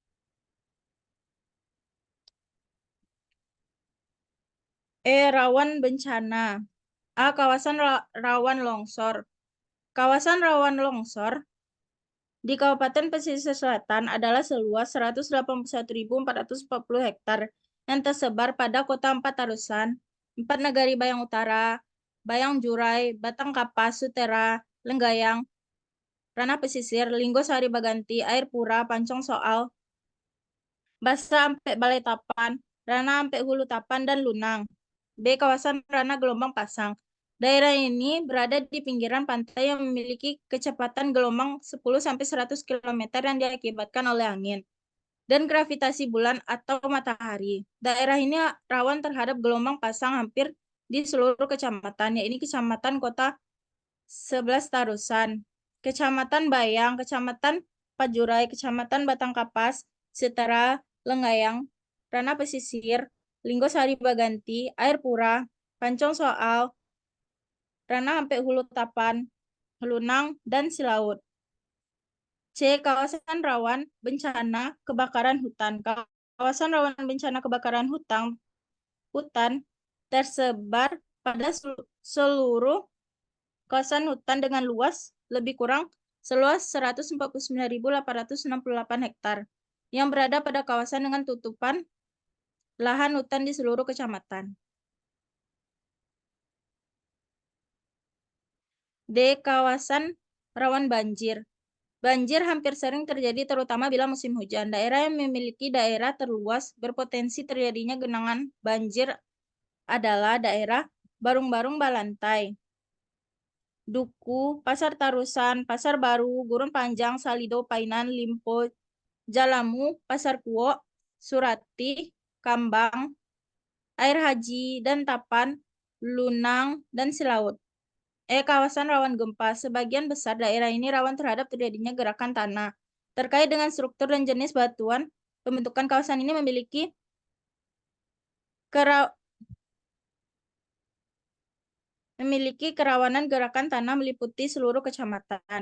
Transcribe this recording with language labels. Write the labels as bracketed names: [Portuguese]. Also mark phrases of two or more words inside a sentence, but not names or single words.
[Indonesian] E. Rawan bencana. A. Kawasan rawan longsor. Kawasan rawan longsor di Kabupaten Pesisir Selatan adalah seluas 181.440 hektar yang tersebar pada Kota Empat Tarusan, Empat Negari Bayang Utara, Bayang Jurai, Batang Kapas, Sutera, Lenggayang, Ranah Pesisir, Linggo Sari Baganti, Air Pura, Pancong Soal, Basa Ampek Balai Tapan, Ranah Ampek Hulu Tapan, dan Lunang. B. Kawasan Ranah Gelombang Pasang. Daerah ini berada di pinggiran pantai yang memiliki kecepatan gelombang 10-100 km yang diakibatkan oleh angin dan gravitasi bulan atau matahari. Daerah ini rawan terhadap gelombang pasang hampir di seluruh kecamatan, yaitu Kecamatan Kota 11 Tarusan, Kecamatan Bayang, Kecamatan Pajurai, Kecamatan Batang Kapas, Setara, Lenggayang, Ranah Pesisir, Linggo Sari Baganti, Air Pura, Pancong Soal, Ranah Ampek Hulu Tapan, Lunang, dan Silaut. C. Kawasan rawan bencana kebakaran hutan. Kawasan rawan bencana kebakaran hutan tersebar pada seluruh kawasan hutan dengan luas lebih kurang seluas 149.868 hektar yang berada pada kawasan dengan tutupan lahan hutan di seluruh kecamatan. D. Kawasan rawan banjir. Banjir hampir sering terjadi terutama bila musim hujan. Daerah yang memiliki daerah terluas berpotensi terjadinya genangan banjir adalah daerah Barung-Barung Balantai, Duku, Pasar Tarusan, Pasar Baru, Gurun Panjang, Salido, Painan, Limpo, Jalamu, Pasar Kuok, Surati, Kambang, Air Haji dan Tapan, Lunang, dan Silaut. Kawasan rawan gempa. Sebagian besar daerah ini rawan terhadap terjadinya gerakan tanah. Terkait dengan struktur dan jenis batuan, pembentukan kawasan ini memiliki kerawanan gerakan tanah meliputi seluruh kecamatan.